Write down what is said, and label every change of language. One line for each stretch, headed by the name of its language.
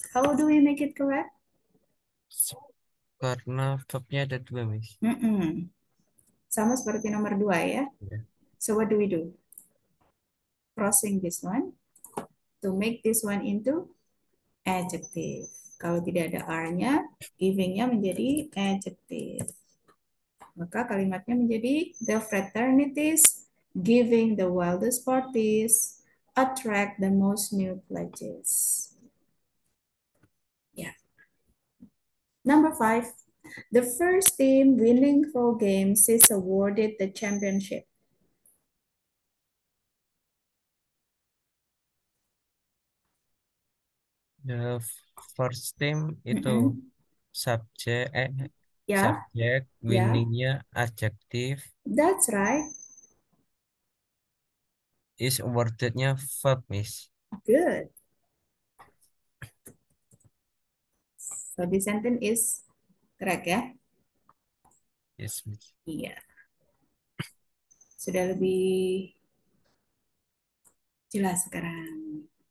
English: How do we make it correct?
Indonesian: Karena verbnya ada dua, Miss. Mm-mm. Sama seperti nomor 2 ya. Ya.
English: So what do we do? Crossing this one to make this one into adjective.
Indonesian: Kalau tidak ada R-nya, giving-nya menjadi adjective. Maka kalimatnya menjadi
English: the fraternities giving the wildest parties attract the most new pledges. Yeah. Number 5, the first team winning 4 games is awarded the championship. The first team
Indonesian: itu Mm-mm. subjek Ya, subjek ya, winningnya adjektif
English: that's right.
Indonesian: is awardednya verb, Miss.
English: Good. So this sentence is correct
Indonesian: ya?
English: Yes, Miss.
Indonesian: Iya. Sudah lebih jelas sekarang.